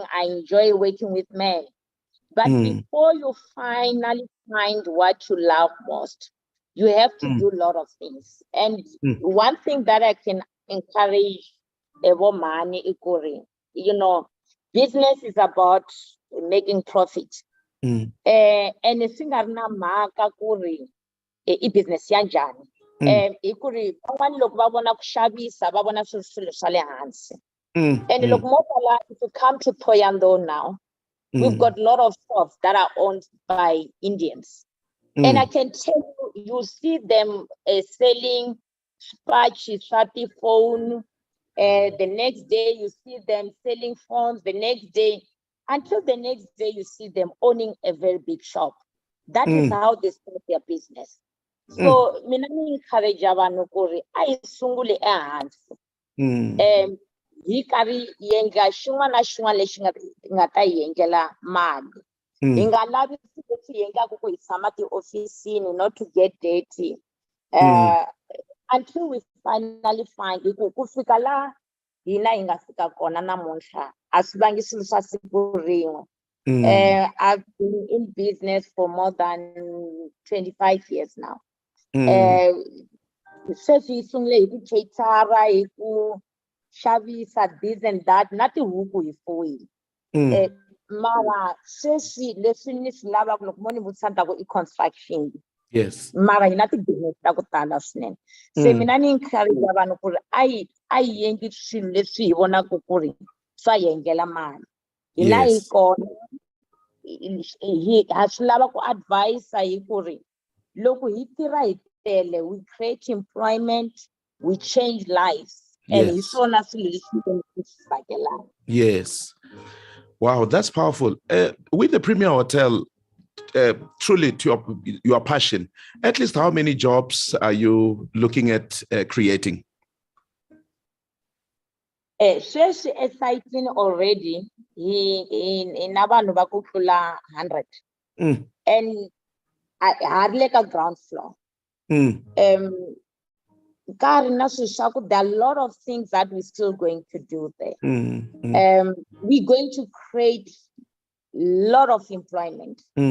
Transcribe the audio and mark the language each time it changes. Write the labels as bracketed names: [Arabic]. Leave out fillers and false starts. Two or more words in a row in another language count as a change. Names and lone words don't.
[English] I enjoy working with men. But before you finally find what you love most, you have to do a lot of things. And one thing that I can encourage a woman, business is about making profit. And it's [Tsonga] i business ya njhani. I ku ri van'wana loko va vona ku xavisa va vona swilo swa le hansi. And loko mo tala, [English] if you come to Thohoyandou now, we've got a lot of shops that are owned by Indians. And I can tell you, you see them selling spatchy, shati phone. The next day, you see them selling phones. The next day, until the next day, you see them owning a very big shop. That is how they start their business. So, [Tsonga] mina ni encourage vanhu ku ri a hi sunguli ehansi. Hi karhi hi endla xin'wana na xin'wana lexi nga ta hi endlela mali. Hi nga lavi leswi hi endlaka ku hi tshama tiofisini, [English] not to get dirty. Until we finally find [Tsonga] ku fika la hina hi nga fika kona namuntlha a swi vangi swilo swa siku rin'we. [English] I've been in business for more than 25 years now. [Tsonga] Sweswi hi sungule hi ku catera, hi ku xavisa [English] this and that, [Tsonga] na tihuku hi fuwile. Mara sweswi leswi ni swi lavaka loko mo ni vutisa ni ta ku i construction. [English] Yes. [Tsonga] Mara hi na ti-business ta ku tala swinene. Se mina ni encourage vanhu ku ri a hi endli swilo leswi hi vonaka ku ri swa hi endlela mali. Hina hi kona ha swi lava ku advise hi ku ri loko hi tirha hi tele, [English] we create employment, we change lives. [Tsonga] And hi swona swilo leswi hi swi tsakelaka. [English] Yes. Wow, that's powerful. With the Premier Hotel, truly to your passion, at least how many jobs are you looking at creating? [Tsonga] Sweswi [English] exciting already [Tsonga] in abantu va ku tlula 100. [English] And hardly a ground floor. There are a lot of things that we're still going to do there. We're going to create a lot of employment.